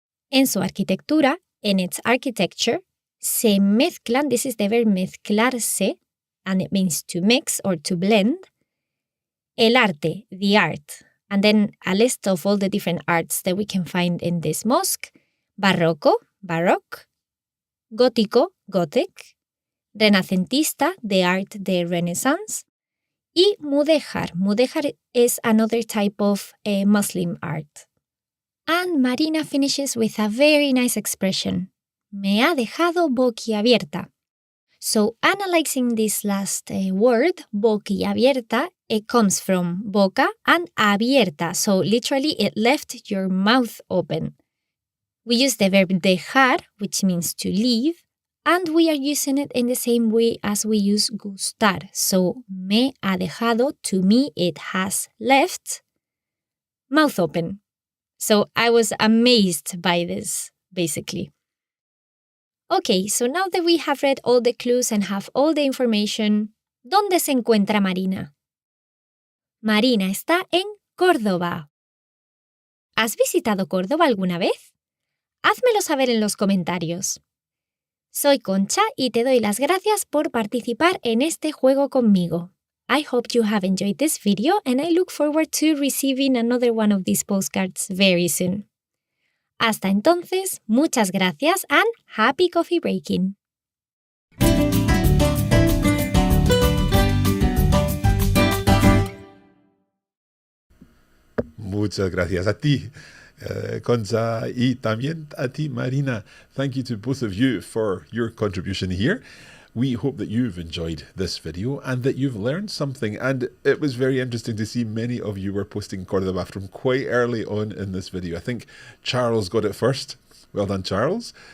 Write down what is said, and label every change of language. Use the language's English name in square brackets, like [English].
[Spanish] En su arquitectura, [English] in its architecture, [Spanish] se mezclan, [English] this is the verb mezclarse, and it means to mix or to blend, [Spanish] el arte, [English] the art, and then a list of all the different arts that we can find in this mosque, [Spanish] barroco, [English] baroque, [Spanish] gótico, [English] gothic, [Spanish] renacentista, [English] the art, the Renaissance, [Spanish] y mudéjar. [English] Mudéjar is another type of Muslim art. And Marina finishes with a very nice expression. [Spanish] Me ha dejado boquiabierta. [English] So analyzing this last word, boquiabierta, it comes from boca and abierta. So literally it left your mouth open. We use the verb dejar, which means to leave, and we are using it in the same way as we use gustar. So [Spanish] me ha dejado, [English] to me it has left, mouth open. So I was amazed by this, basically. Okay, so now that we have read all the clues and have all the information, [Spanish] ¿dónde se encuentra Marina? Marina está en Córdoba. ¿Has visitado Córdoba alguna vez? Házmelo saber en los comentarios. Soy Concha y te doy las gracias por participar en este juego conmigo. [English] I hope you have enjoyed this video and I look forward to receiving another one of these postcards very soon. [Spanish] Hasta entonces, muchas gracias [English] and happy coffee breaking. [Spanish] Muchas gracias a ti, Concha, y también a ti, Marina. [English] Thank you to both of you for your contribution here. We hope that you've enjoyed this video and that you've learned something. And it was very interesting to see many of you were posting Cordoba from quite early on in this video. I think Charles got it first. Well done, Charles.